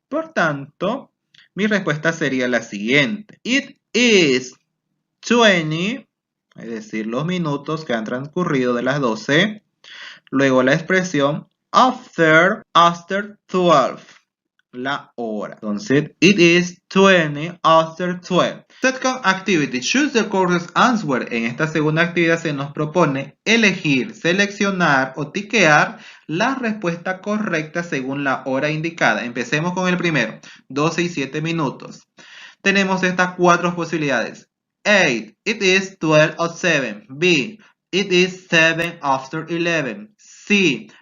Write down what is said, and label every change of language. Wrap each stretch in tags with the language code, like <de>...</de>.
<es>Por tanto, mi respuesta sería la siguiente.</es> <en>It is 20,</en> <es>es decir, los minutos que han transcurrido de las 12. Luego la expresión</es> <en>after 12,</en> <es>la hora. Entonces,</es> <en>it is 20 after 12. Second activity, choose the correct answer.</en> <es>En esta segunda actividad se nos propone elegir, seleccionar o tiquear la respuesta correcta según la hora indicada. Empecemos con el primero, 12 y 7 minutos. Tenemos estas cuatro posibilidades.</es> <en>A, it is 12 or 7. B, it is 7 after 11. C,</en>